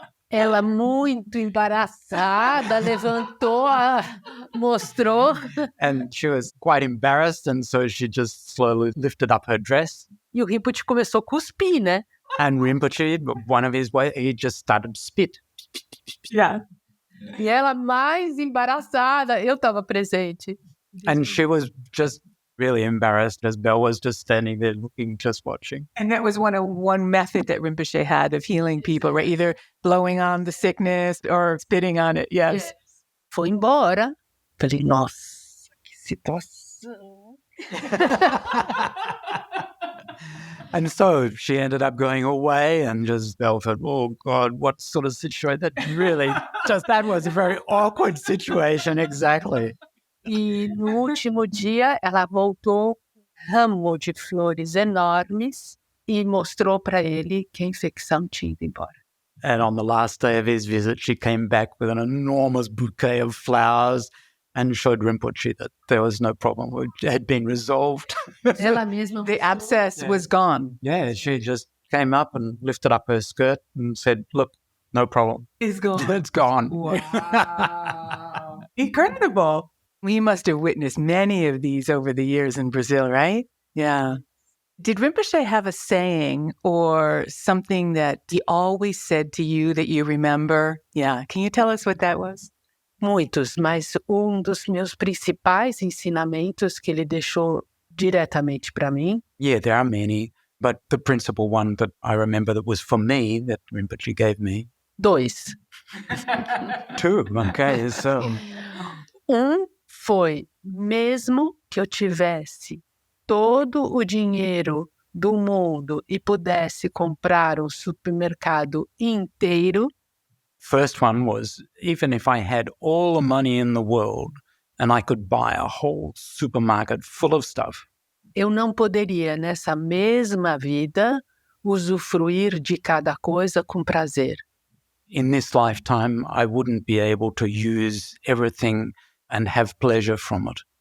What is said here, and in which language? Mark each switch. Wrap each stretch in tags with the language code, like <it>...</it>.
<pt>Ela muito embaraçada, levantou, mostrou.</pt> <en>And she was quite embarrassed, and so she just slowly lifted up her dress.</en> <pt>E o Rinpoche começou a cuspir, né?</pt> <en>And Rinpoche, one of his ways, he just started to spit. Yeah.</en> <pt>E ela mais embaraçada, eu estava presente.</pt> <en>And she was just really embarrassed as Bel was just standing there looking, just watching. And that was one method that Rinpoche had of healing people, right? Either blowing on the sickness or spitting on it. Yes.</en> <pt>Foi embora. Falei, nossa, que situação.</pt> <en>And so she ended up going away and just Bel felt, oh God, what sort of situation? That really, that was a very awkward situation, exactly.</en> <pt>E no último dia, ela voltou com um ramo de flores enormes e mostrou para ele que a infecção tinha ido embora.</pt> <en>And on the last day of his visit, she came back with an enormous bouquet of flowers and showed Rinpoche that there was no problem. It had been resolved.</en> <pt>Ela mesma.</pt> <en>The abscess was gone. Yeah, she just came up and lifted up her skirt and said, look, no problem. It's gone. It's gone. Wow. Incredible. We must have witnessed many of these over the years in Brazil, right? Yeah. Did Rinpoche have a saying or something that he always said to you that you remember? Yeah. Can you tell us what that was?</en> <pt>Muitos, mas dos meus principais ensinamentos que ele deixou diretamente para mim.</pt> <en>Yeah, there are many, but the principal one that I remember that was for me, that Rinpoche gave me. 2. 2, okay, so...</en> <pt>Foi, mesmo que eu tivesse todo o dinheiro do mundo e pudesse comprar um supermercado inteiro.</pt> <en>First one was, even if I had all the money in the world and I could buy a whole supermarket full of stuff.</en> <pt>Eu não poderia, nessa mesma vida, usufruir de cada coisa com prazer.</pt> <en>In this lifetime, I wouldn't be able to use everything and have pleasure from it.</en>